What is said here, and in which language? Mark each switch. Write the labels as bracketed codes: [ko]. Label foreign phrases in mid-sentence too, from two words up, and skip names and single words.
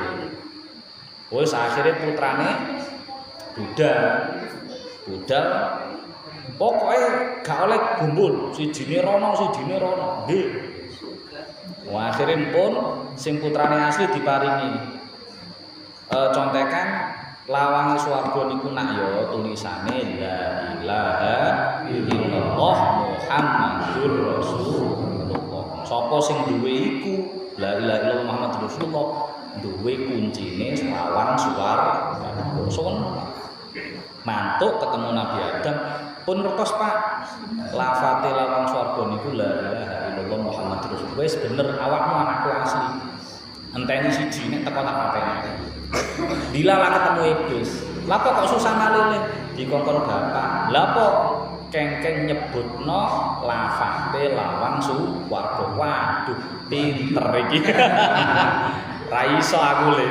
[jv] Wis akhire putrane budal pokoke gak oleh gumbul sijine rono nggih. Wah akhire pun sing putrane asli diparingi contekan lawange swarga niku nak ya tulisane [ar] لا إله إلا الله محمد رسول الله. [jv] Sapa sing duwe iku [ar] لا إله إلا الله محمد رسول الله [jv] duwe kuncine lawang swarga. Sono mantuk ketemu Nabi Adam pun ngertos Pak lafate lawang swarga niku [ar] لا إله إلا الله محمد رسول الله. [jv] Wis bener awakmu anakku asli. Enteni siji nek teko tak pateni. Dilala ketemu iblis. Lah kok susah malih dikongkon bapak. Lah kok kengkeng nyebutno lafate lawang swarga. Waduh, pinter iki. Ra iso aku le.